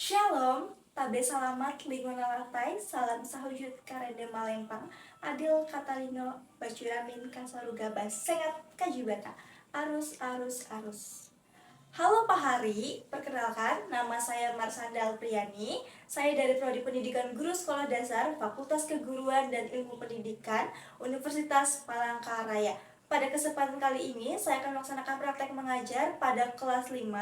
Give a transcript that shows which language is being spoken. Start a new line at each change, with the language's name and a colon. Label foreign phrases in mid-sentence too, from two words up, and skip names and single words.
Ngaju: Shalom, tabe salamat lingkungan latai, salam sahujud karede malempang, adil katalino, bacuramin kasaruga sengat kajibata, arus arus arus.
Indonesian: Halo Pak Hari, perkenalkan nama saya Marsanda Alpriani. Saya dari Prodi Pendidikan Guru Sekolah Dasar, Fakultas Keguruan dan Ilmu Pendidikan, Universitas Palangkaraya. Pada kesempatan kali ini, saya akan melaksanakan praktek mengajar pada kelas 5.